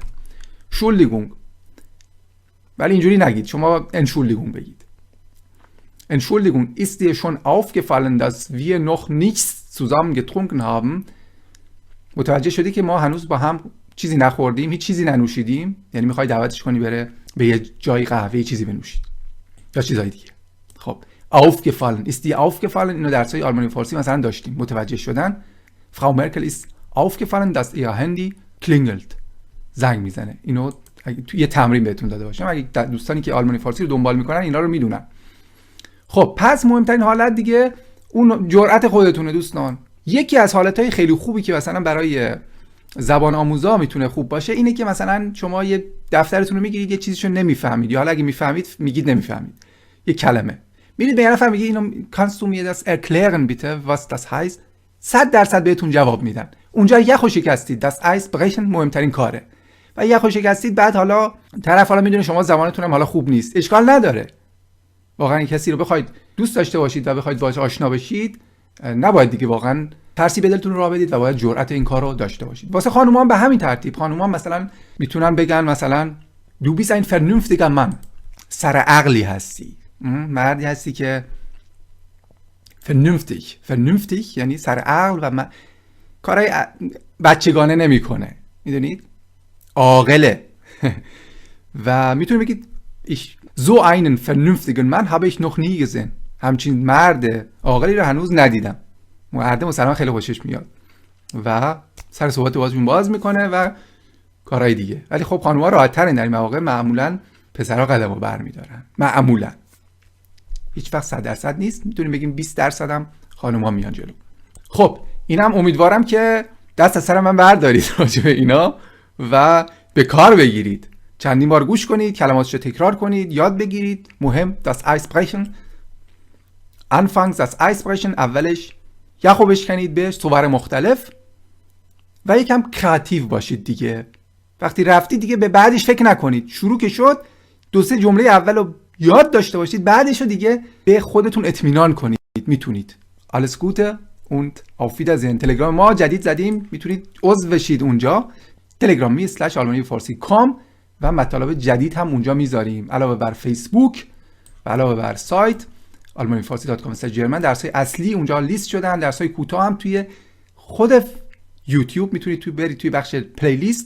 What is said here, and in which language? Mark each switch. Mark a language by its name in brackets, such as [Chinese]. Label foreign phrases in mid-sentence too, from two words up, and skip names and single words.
[Persian] Entschuldigung. ولی اینجوری نگید، شما Entschuldigung بگید. [German] Entschuldigung, ist dir schon aufgefallen, dass wir noch nichts zusammen getrunken haben? [Persian] متوجه شدی که ما هنوز با هم چیزی نخوردیم، هیچ چیزی ننوشیدیم؟ یعنی میخوای دعوتش کنی بره به یه جای قهوه چیزی بنوشید یا چیزای دیگه. [German] خب aufgefallen, ist dir aufgefallen؟ [Persian] اینو درسای آلمانی فارسی مثلا داشتیم. متوجه شدن. [German] Frau Merkel ist aufgefallen, dass ihr Handy klingelt. [Persian] زنگ میزنه. اینو تو یه تمرین بهتون داده باشم، اگه دوستانی که آلمانی فارسی رو دنبال میکنن اینا رو میدونن. خب پس مهمترین حالت دیگه اون جرأت خودتونه دوستان. یکی از حالتهای خیلی خوبی که مثلا برای زبان آموزا میتونه خوب باشه اینه که مثلا شما یه دفترتون رو میگیرید، یه چیزیشو نمیفهمید، یا حالا اگه میفهمید میگید نمیفهمید یه کلمه، میرید به یه نفر میگید اینو [German] kannst du mir das erklären bitte was das heißt، [Persian] 100% بهتون جواب میدن. اونجا یخو شکستید، [German] das Eis brechen [Persian] مهمترین کاره. و یخو شکستید، بعد حالا طرف حالا میدونه شما زبانتون هم حالا خوب نیست، اشکال نداره. واقعا کسی رو بخواید دوست داشته باشید و بخواید باهاش آشنا بشید، نباید دیگه واقعا ترسی به دلتون راه بدید و باید جرأت این کار رو داشته باشید. واسه خانوما هم به همین ترتیب. خانوما مثلا میتونن بگن مثلا [German] du bist ein vernünftiger Mann، [Persian] سر عقلی هستی، مردی هستی که vernünftig یعنی سر عقل و کارهای بچگانه نمیکنه، میدونید، عاقله. و میتونید بگید [German] so einen vernünftigen Mann habe ich noch nie gesehen. [Persian] همچین مرد عاقلی رو هنوز ندیدم. مرد مثلا خیلی خوشش میاد و سر صحبت بازشون باز میکنه و کارهای دیگه. ولی خب خانوما راحت ترین در این مواقع، معمولا پسرها قدمو برمیدارن، معمولا. هیچ وقت 100% نیست، میتونیم بگیم 20% هم خانوما میان جلو. خب اینم امیدوارم که دست از سر من بردارید راجع به اینا و به کار بگیرید. چندین بار گوش کنید، کلماتشو تکرار کنید، یاد بگیرید. [German] مهم das Eis brechen. Anfangs das Eis brechen، [Persian] اولش یخو بشکنید به صور مختلف و یکم کریتیو باشید دیگه. وقتی رفتید دیگه به بعدش فکر نکنید. شروع که شد 2-3 جمله اولو یاد داشته باشید، بعدشو دیگه به خودتون اطمینان کنید میتونید. [German] Alles Gute und auf Wiedersehen. [Persian] تلگرام ما جدید زدیم، میتونید عضو بشید اونجا. telegram.me/almanifarsi.com و مطالب جدید هم اونجا میذاریم، علاوه بر فیسبوک و علاوه بر سایت almanifarsi.com/german. درسای اصلی اونجا لیست شدن، درسای کوتاه هم توی خود یوتیوب میتونید برید توی بخش پلیلیست.